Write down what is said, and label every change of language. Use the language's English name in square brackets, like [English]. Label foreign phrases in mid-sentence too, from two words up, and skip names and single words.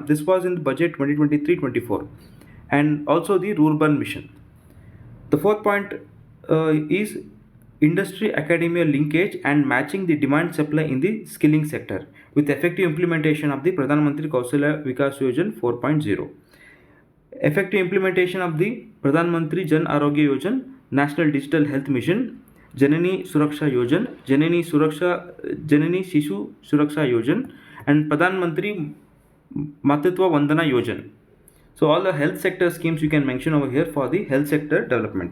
[English] This was in the budget 2023-24, and also the rural mission. The fourth point is industry academia linkage and matching the demand supply in the skilling sector with effective implementation of the Pradhan Mantri Kaushalya Vikas Yojana 4.0. Effective implementation of the Pradhan Mantri Jan Arogya Yojana, National Digital Health Mission, Janani Suraksha Yojana, Janani Shishu Suraksha Yojana, and Pradhan Mantri Matritwa Vandana Yojana. So all the health sector schemes you can mention over here for the health sector development.